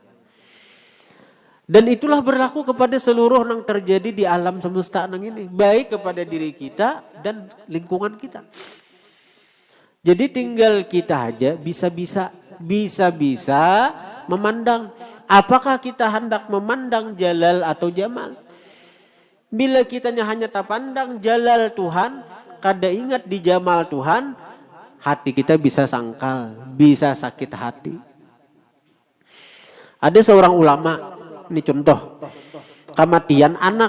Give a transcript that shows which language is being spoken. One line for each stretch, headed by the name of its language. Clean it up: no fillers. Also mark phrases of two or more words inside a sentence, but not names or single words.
Banjar: Dan itulah berlaku kepada seluruh yang terjadi di alam semesta nang ini, baik kepada diri kita dan lingkungan kita. Jadi tinggal kita aja bisa-bisa memandang apakah kita hendak memandang jalal atau jamal. Bila kitanya hanya tak pandang jalal Tuhan, kada ingat di jamal Tuhan, hati kita bisa sangkal, bisa sakit hati. Ada seorang ulama, ini contoh, kematian anak.